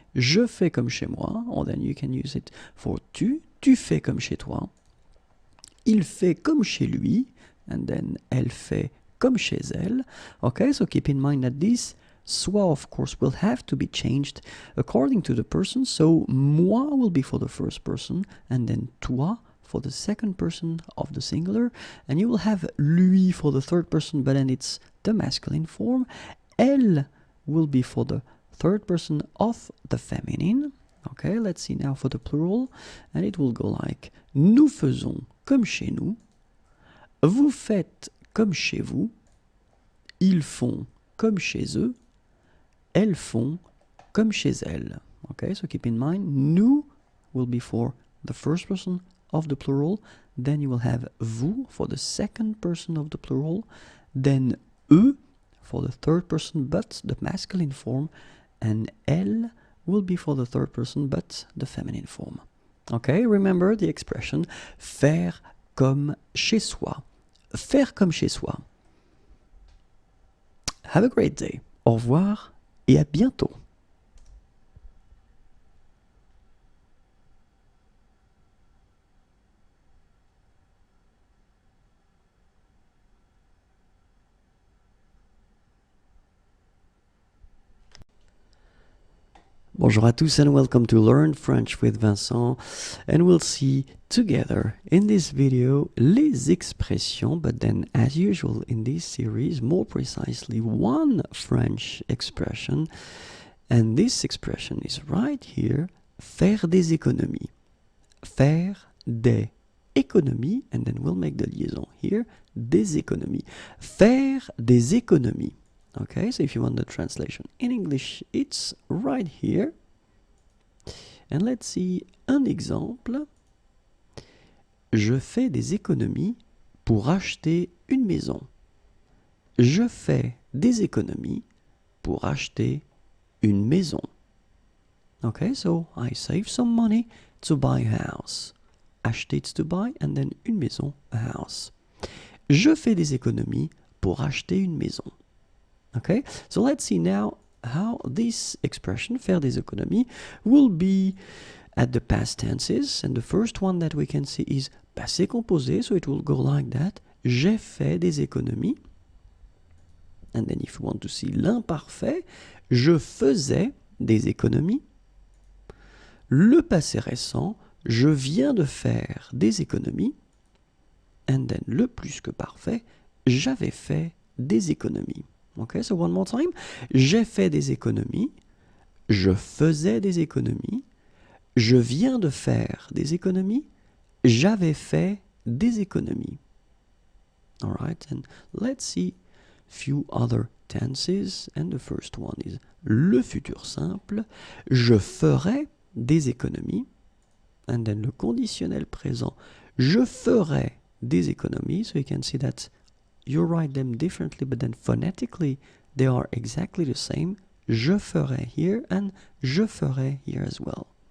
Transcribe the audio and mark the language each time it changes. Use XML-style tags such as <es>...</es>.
<fr>Je fais comme chez moi,</fr> <en>or then you can use it for</en> <fr>tu fais comme chez toi. Il fait comme chez lui,</fr> <en>and then</en> <fr>elle fait comme chez elle.</fr> <en>Okay, so keep in mind that this soi, of course, will have to be changed according to the person. So moi will be for the first person, and then toi for the second person of the singular, and you will have lui for the third person, but then it's the masculine form. Elle will be for the third person of the feminine. Okay, let's see now for the plural, and it will go like</en> <fr>nous faisons comme chez nous, vous faites comme chez vous, ils font comme chez eux, elles font comme chez elles.</fr> <en>Okay, so keep in mind, nous will be for the first person of the plural, then you will have vous for the second person of the plural, then eux for the third person but the masculine form, and elle will be for the third person but the feminine form. Okay, remember the expression faire comme chez soi.</en> <fr>Faire comme chez soi.</fr> <en>Have a great day.</en> <fr>Au revoir et à bientôt. Bonjour à tous</fr> <en>and welcome to Learn French with Vincent, and we'll see together in this video les expressions, but then as usual in this series, more precisely one French expression, and this expression is right here,</en> <fr>faire des économies. Faire des économies,</fr> <en>and then we'll make the liaison here,</en> <fr>des économies. Faire des économies.</fr> <en>Okay, so if you want the translation in English, it's right here. And let's see</en> <fr>un exemple. Je fais des économies pour acheter une maison. Je fais des économies pour acheter une maison.</fr> <en>Okay, so I save some money to buy a house. Acheter, it's to buy, and then</en> <fr>une maison,</fr> <en>a house.</en> <fr>Je fais des économies pour acheter une maison.</fr> <en>Okay, so let's see now how this expression,</en> <fr>faire des économies,</fr> <en>will be at the past tenses. And the first one that we can see is passé composé, so it will go like that. J'ai fait des économies. And then if you want to see l'imparfait,</en> <fr>je faisais des économies. Le passé récent, je viens de faire des économies.</fr> <en>And then</en> <fr>le plus que parfait, j'avais fait des économies.</fr> <en>Okay, so one more time.</en> <fr>J'ai fait des économies. Je faisais des économies. Je viens de faire des économies. J'avais fait des économies.</fr> <en>All right, and let's see few other tenses. And the first one is</en> <fr>le futur simple. Je ferai des économies.</fr> <en>And then</en> <fr>le conditionnel présent. Je ferai des économies.</fr> <en>So you can see that you write them differently, but then phonetically they are exactly the same.</en> <fr>Je ferai</fr> <en>here and</en> <fr>je ferai</fr> <en>here as well.</en>